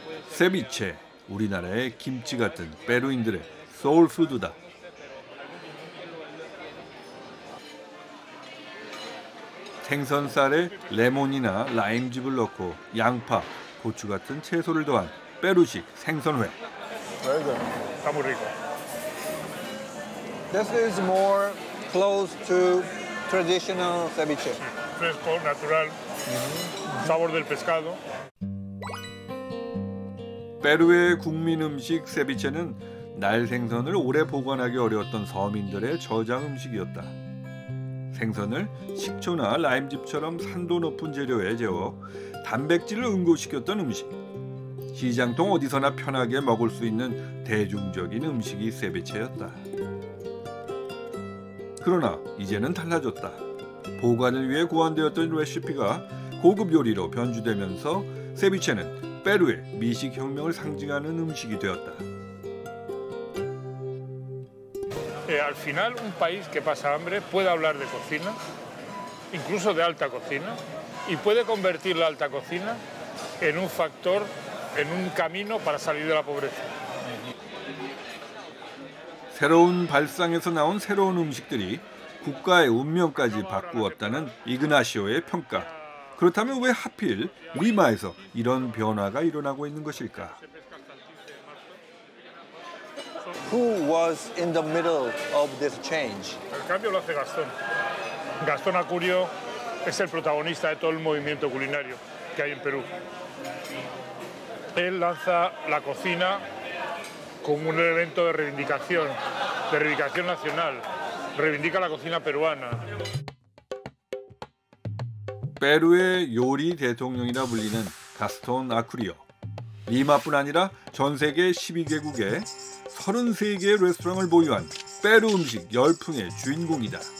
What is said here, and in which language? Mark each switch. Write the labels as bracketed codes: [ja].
[ko] 세비체, 우리나라의 김치 같은 페루인들의 소울푸드다. 생선살에 레몬이나 라임즙을 넣고 양파, 고추 같은 채소를 더한 페루식 생선회. [en] Very good. [es] Está muy rico. [en] This is more close to traditional ceviche. [es] Fresco, natural, sabor del pescado. [ko] 페루의 국민 음식 세비체는 날 생선을 오래 보관하기 어려웠던 서민들의 저장 음식이었다. 생선을 식초나 라임즙처럼 산도 높은 재료에 재워 단백질을 응고시켰던 음식. 시장통 어디서나 편하게 먹을 수 있는 대중적인 음식이 세비체였다. 그러나 이제는 달라졌다. 보관을 위해 고안되었던 레시피가 고급 요리로 변주되면서 세비체는 페루의 미식 혁명을 상징하는 음식이 되었다. [es] Al final, un país que pasa hambre puede hablar de cocina, incluso de alta cocina, y puede convertir la alta cocina en un factor, en un camino para salir de la pobreza. [ko] 새로운 발상에서 나온 새로운 음식들이 국가의 운명까지 바꾸었다는 이그나시오의 평가. 그렇다면 왜 하필 리마에서 이런 변화가 일어나고 있는 것일까? [en] Who was in the middle of this change? [es] El cambio lo hace Gastón. Gastón Acurio es el protagonista de todo el movimiento culinario que hay en Perú. Él lanza la cocina como un elemento de reivindicación nacional. Reivindica la cocina peruana. [ko] 페루의 요리 대통령이라 불리는 가스톤 아쿠리오. 리마뿐 아니라 전 세계 12개국에 33개의 레스토랑을 보유한 페루 음식 열풍의 주인공이다.